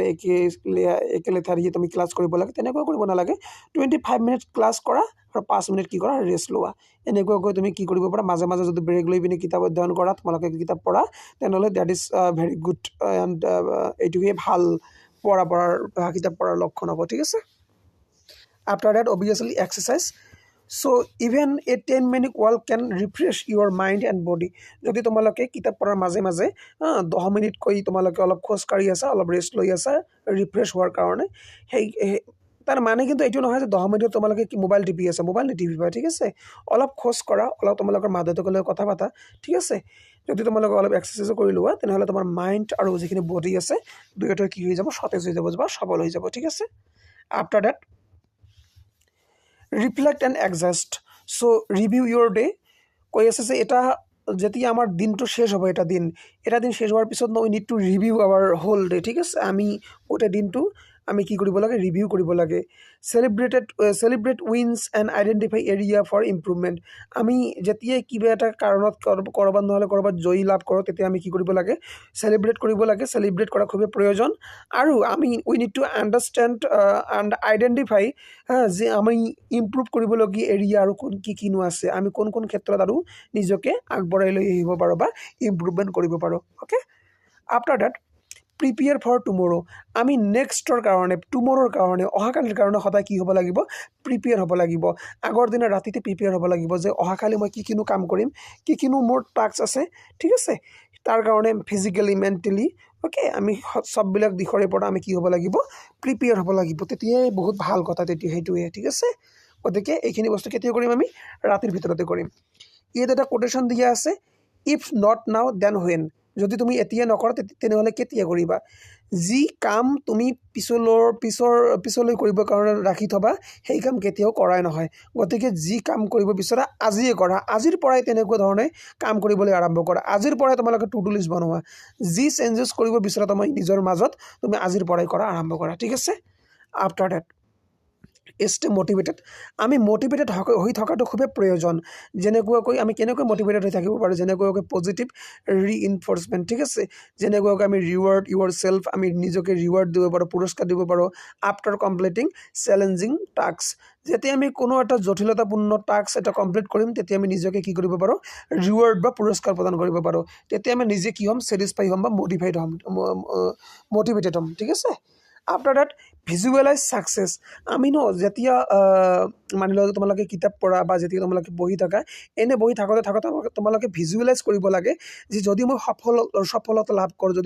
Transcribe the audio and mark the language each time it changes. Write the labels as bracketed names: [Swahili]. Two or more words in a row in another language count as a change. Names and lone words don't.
[Assamese] একে লেঠাৰিয়ে তুমি ক্লাছ কৰিব লাগে তেনেকৈ কৰিব নালাগে 25 মিনিট ক্লাছ কৰা আৰু 5 মিনিট কি কৰা ৰেষ্ট লোৱা এনেকৈ তুমি কি কৰিব পাৰা মাজে মাজে যদি ব্ৰেক লৈ পিনে কিতাপ অধ্যয়ন কৰা তোমালোকে কিতাপ পঢ়া তেনেহ'লে [English] that is very good [Assamese] এণ্ড এইটোৱে ভাল কিতাপ পঢ়াৰ লক্ষণ হ'ব ঠিক আছে [English] after that obviously exercise So even a 10-minute walk can refresh your mind and body. [Assamese] যদি তোমালোকে কিতাপ পঢ়াৰ মাজে মাজে 10 মিনিট কৈ তোমালোকে অলপ খোজ কাঢ়ি আছা অলপ ৰেষ্ট লৈ আছা ৰিফ্ৰেছ হোৱাৰ কাৰণে সেই তাৰ মানে কিন্তু এইটো নহয় যে 10 মিনিট তোমালোকে কি মোবাইল টিপি আছা মোবাইল নিটিপিবা ঠিক আছে অলপ খোজ কৰা অলপ তোমালোকৰ মা দেউতাকৰ লগত কথা পাতা ঠিক আছে যদি তোমালোকে অলপ এক্সাৰচাইজ কৰি লোৱা তেনেহ'লে তোমাৰ মাইণ্ড আৰু যিখিনি বডি আছে দুয়োটা কি হৈ যাব সতেজ হৈ যাব বা সবল হৈ যাব ঠিক আছে [English] after that reflect and adjust so review your day [Assamese] কৈ আছে যে এটা যেতিয়া আমাৰ দিনটো শেষ হ'ব এটা দিন শেষ হোৱাৰ পিছত [English] we need to review our whole day [Assamese] ঠিক আছে আমি গোটেই দিনটো আমি কি কৰিব লাগে ৰিভিউ কৰিব লাগে [English] celebrate wins and identify area for improvement [Assamese] আমি যেতিয়া কিবা এটা কাৰণত কৰবাত নহলে কৰবাত জয়ী লাভ কৰোঁ তেতিয়া আমি কি কৰিব লাগে সেলিব্ৰেট কৰিব লাগে সেলিব্ৰেট কৰা খুব প্ৰয়োজন আৰু আমি [English] we need to understand and identify [Assamese] যে আমি ইমপ্ৰুভ কৰিবলগীয়া এৰিয়া আৰু কি কিনো আছে আমি কোন কোন ক্ষেত্ৰত আৰু নিজকে আগবঢ়াই লৈ আহিব পাৰো বা ইমপ্ৰুভমেন্ট কৰিব পাৰো [English] okay after that prepare for tomorrow [Assamese] আমি নেক্সটৰ কাৰণে টুমৰৰ কাৰণে অহাকালিৰ কাৰণে সদায় কি হ'ব লাগিব প্ৰিপেয়াৰ হ'ব লাগিব আগৰ দিনা ৰাতিতে প্ৰিপেয়াৰ হ'ব লাগিব যে অহাকালি মই কি কিনো কাম কৰিম কি কিনো মোৰ টাস্ক আছে ঠিক আছে তাৰ কাৰণে [English] physically mentally [Assamese] ওকে আমি সববিলাক দিশৰে পৰা আমি কি হ'ব লাগিব প্ৰিপেয়াৰ হ'ব লাগিব তেতিয়াই বহুত ভাল কথা তেতিয়া হেতুৱে ঠিক আছে গতিকে এইখিনি বস্তু কেতিয়া কৰিম আমি ৰাতিৰ ভিতৰতে কৰিম ইয়াত এটা কোটেশন দিয়া আছে [English] if not now then when [Assamese] যদি তুমি এতিয়া নকৰ তেনেহলে কেতিয়া কৰিবা যি কাম তুমি পিছলৈ কৰিব কাৰণে ৰাখি থবা সেই কাম কেতিয়াও কৰাই নহয় গতিকে যি কাম কৰিব বিচৰা আজিয়ে কৰা আজিৰ পৰাই তেনেকুৱা ধৰণে কাম কৰিবলৈ আৰম্ভ কৰা আজিৰ পৰাই তোমালোকে [English] to do list [Assamese] বনোৱা যি চেঞ্জেছ কৰিব বিচৰা তুমি নিজৰ মাজত তুমি আজিৰ পৰাই কৰা আৰম্ভ কৰা ঠিক আছে [English] after that stay motivated [Assamese] আমি মোটিভেটেড হৈ থকাটো খুব প্ৰয়োজন যেনেকৈ আমি কেনেকৈ মোটিভেটেড হৈ থাকিব পাৰো যেনেকৈ [English] positive reinforcement [Assamese] ঠিক আছে যেনেকৈ আমি [English] reward yourself [Assamese] আমি নিজকে ৰিৱাৰ্ড দিব পাৰো পুৰস্কাৰ দিব পাৰো [English] after completing challenging task [Assamese] যেতিয়া আমি কোনো এটা জটিলতাপূৰ্ণ টাস্ক এটা কমপ্লিট কৰিম তেতিয়া আমি নিজকে কি কৰিব পাৰো ৰিৱাৰ্ড বা পুৰস্কাৰ প্ৰদান কৰিব পাৰো তেতিয়া আমি নিজে কি হ'ম স্যাটিসফাই হ'ম বা মোটিভেটেড হ'ম ঠিক আছে [English] after that visualize success [Assamese] আমি ন যেতিয়া মানি লওক তোমালোকে কিতাপ পঢ়া বা যেতিয়া তোমালোকে বহি থাকা এনে বহি থাকোতে তোমালোকে ভিজুৱেলাইজ কৰিব লাগে যে যদি মই সফলতা লাভ কৰোঁ যদি